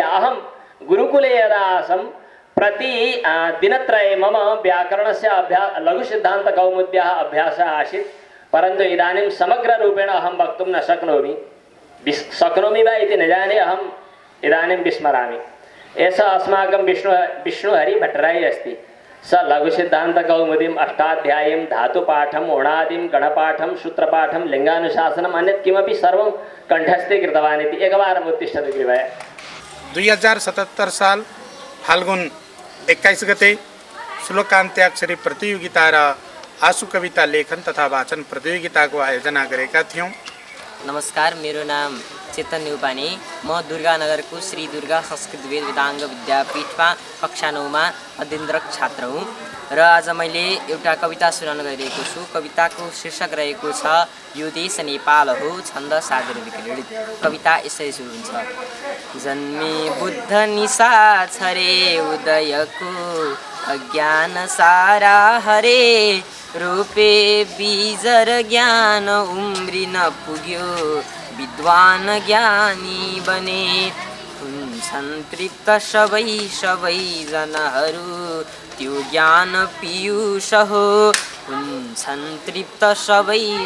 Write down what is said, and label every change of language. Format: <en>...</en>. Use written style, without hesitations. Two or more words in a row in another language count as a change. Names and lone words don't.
<sa>अहं गुरुकुले यदा आसं प्रति दिनत्रये मम व्याकरणस्य लघुसिद्धान्तकौमुद्याः अभ्यासः आसीत् परन्तु इदानीं समग्ररूपेण अहं वक्तुं न शक्नोमि वा इति न जाने अहम् इदानीं विस्मरामि। एषः अस्माकं विष्णुहरिभट्टराय अस्ति स लघुसिद्धान्तकौमुदीम् अष्टाध्यायीं धातुपाठम् ओणादिं गणपाठं सूत्रपाठं लिङ्गानुशासनम् अन्यत् किमपि सर्वं कण्ठस्थे कृतवान् इति एकवारम् उत्तिष्ठतु कृपया।</sa> <ne>2077 साल फाल्गुन 21 गते श्लोकान्त्याक्षरी प्रतियोगिता र आँसु कविता लेखन तथा वाचन प्रतियोगिताको आयोजना गरेका थियौँ। नमस्कार, मेरो नाम चेतन न्युपाने। म दुर्गानगरको श्री दुर्गा संस्कृत वेद वेदाङ्ग विद्यापीठमा कक्षा 9 मा अध्ययनरत छात्र हुँ र आज मैले एउटा कविता सुनाउन गइरहेको छु। कविताको शीर्षक रहेको छ यो देश नेपाल हो छन्द सागर विक्रीडित। कविता यसरी सुरु हुन्छ। जन्मे बुद्ध निशा रे उदयको अज्ञान सारा हरे रोपे बीजर ज्ञान उम्रिन पुग्यो विद्वान ज्ञानी बने हुन्छन् तृप्त सबै जनहरू त्यो ज्ञान पीयूष हो हुन्छन् तृप्त सबै</ne>